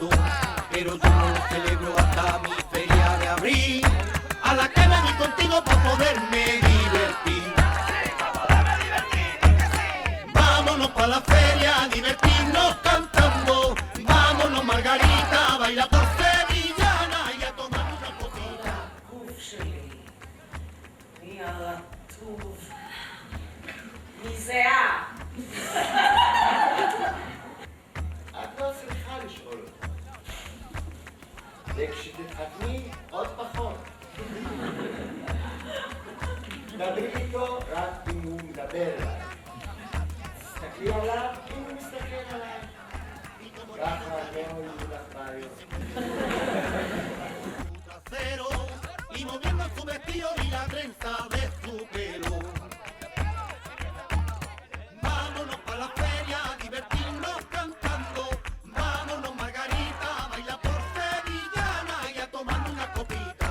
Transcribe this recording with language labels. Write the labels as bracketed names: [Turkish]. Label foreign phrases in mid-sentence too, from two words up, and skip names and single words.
[Spanish] Pero yo no lo celebro hasta mi feria de abril, a la que me voy contigo para poderme divertir. Vámonos pa' la feria a divertirnos cantando. Vámonos Margarita a bailar por sevillana y a tomar una copita. [Hebrew] גוף שלי, מי הרטוב, מזיעה. את לא צריכה לשאול אותי. וכשתתחתני עוד פחות. דברי איתו רק אם הוא מדבר אליי. תסתכלי עליו אם הוא מסתכל עליי. ככה לא יהיו לך בעיות. [Spanish] Trasero y moviendo su vestido y la trenza de su pelo. Vámonos pa' la feria a divertirnos cantando. Vámonos Margarita a bailar por sevillana y a tomar una copita.